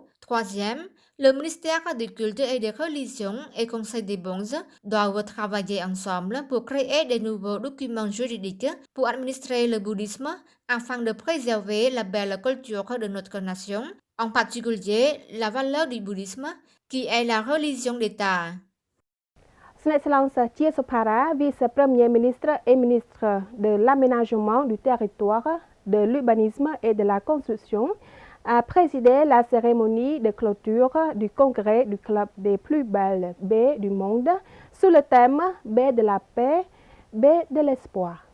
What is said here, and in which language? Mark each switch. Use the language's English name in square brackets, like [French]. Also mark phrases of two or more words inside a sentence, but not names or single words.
[French] Troisième, le ministère des cultes et des religions et Conseil des Bonzes doivent travailler ensemble pour créer de nouveaux documents juridiques pour administrer le bouddhisme afin de préserver la belle culture de notre nation, en particulier la valeur du bouddhisme qui est la religion d'État. ស្ដេចស្លង់សាជាសុផារ៉ា vice-premier ministre et ministre de l'aménagement du territoire, de l'urbanisme et de la construction, a présidé la cérémonie de clôture du congrès du club des plus belles baies du monde sous le thème Baie de la paix, baie de l'espoir.